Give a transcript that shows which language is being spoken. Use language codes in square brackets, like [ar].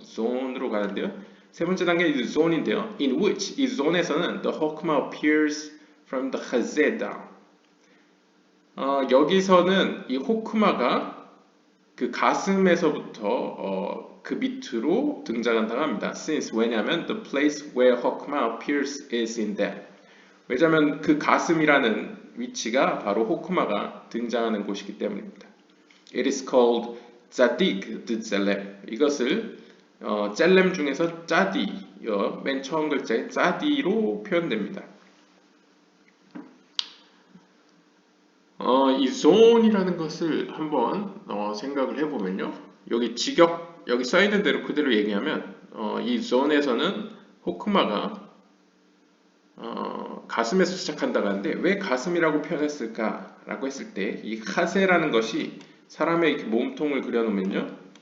[ko] zone으로 가는데요. 세 번째 단계는 이제 zone인데요. [en] In which, [ko] 이 zone에서는 [en] the hokma appears from the chazé down. [ko] 여기서는 이 호크마가 그 가슴에서부터 그 밑으로 등장한다고 합니다. [en] Since, [ko] 왜냐하면 [en] the place where Hokma appears is in them. [ko] 왜냐하면 그 가슴이라는 위치가 바로 호크마가 등장하는 곳이기 때문입니다. [en] It is called Zadik the Zelem. [ko] 이것을 젤렘 중에서 짜디, 맨 처음 글자의 짜디로 표현됩니다. 이 zone이라는 것을 한번 생각을 해보면요. 여기 여기 써있는 대로 그대로 얘기하면 이 zone에서는 호크마가 가슴에서 시작한다고 하는데 왜 가슴이라고 표현했을까라고 했을 때 이 카세라는 것이 사람의 이렇게 몸통을 그려놓으면요.